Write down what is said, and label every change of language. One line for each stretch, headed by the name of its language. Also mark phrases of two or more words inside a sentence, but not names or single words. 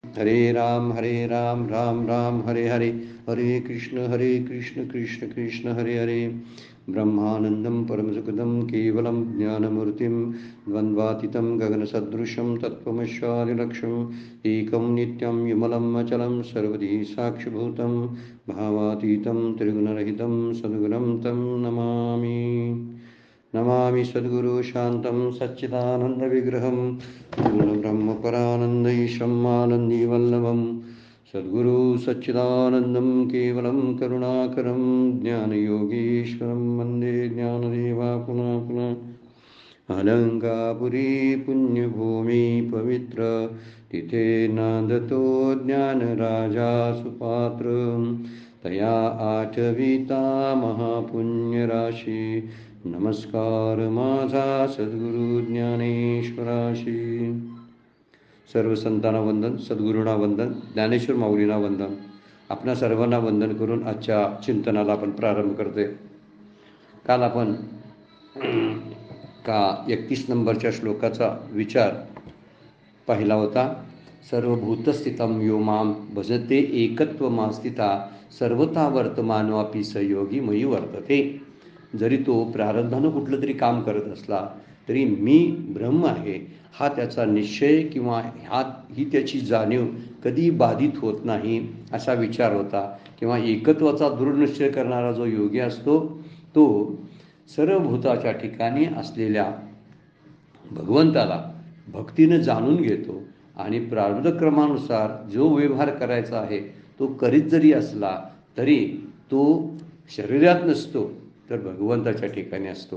Sanskrit: हरे राम राम राम हरे हरे, हरे कृष्ण कृष्ण कृष्ण हरे हरे। ब्रह्मानन्दं परमसुखदं केवलं ज्ञानमूर्तिं द्वन्द्वातीतं गगनसदृशं तत्त्वमस्यादिलक्ष्यम् एकं नित्यं विमलम् अचलं सर्वधी साक्षिभूतं भावातीतं त्रिगुणरहितं सद्गुरुं तं नमामि। नमामि सद्गुरु शान्तं सच्चिदानन्दविग्रहं पूर्णब्रह्मपरानन्दैशम् आनन्दीवल्लभं सद्गुरु सच्चिदानन्दं केवलं करुणाकरं ज्ञानयोगीश्वरं वन्दे ज्ञानदेवा पुनः पुनः।
Marathi: अलङ्कापुरी पुण्यभूमि पवित्र तिथे नांदतो ज्ञानराजा सुपात्र तया आठविता महापुण्यराशी नमस्कार माझा सद्गुरु ज्ञानेश्वराशी। सर्व संतांना वंदन, सद्गुरूंना वंदन, ज्ञानेश्वर माऊलींना वंदन। आपणा सर्वांना वंदन करून आजच्या चिंतनाला आपण प्रारंभ करतोय। काल आपण 31 नंबरच्या श्लोकाचा विचार पाहिला होता।
Sanskrit: सर्वभूतस्थितं यो मां भजते एकत्वमास्थिता सर्वथा वर्तमानोऽपि स योगी मयि वर्तते।
Marathi: जरी तो प्रारब्धानं कुठलं तरी काम करत असला तरी मी ब्रह्म आहे हा त्याचा निश्चय किंवा ही त्याची जाणीव कधी बाधित होत नाही असा विचार होता। किंवा एकत्वाचा दृढ निश्चय करणारा जो योगी असतो तो सर्वभूताच्या ठिकाणी असलेल्या भगवंताला भक्तीनं जाणून घेतो आणि प्रारब्ध क्रमानुसार जो व्यवहार करायचा आहे तो करीत जरी असला तरी तो शरीरात नसतो तर भगवंताच्या ठिकाणी असतो।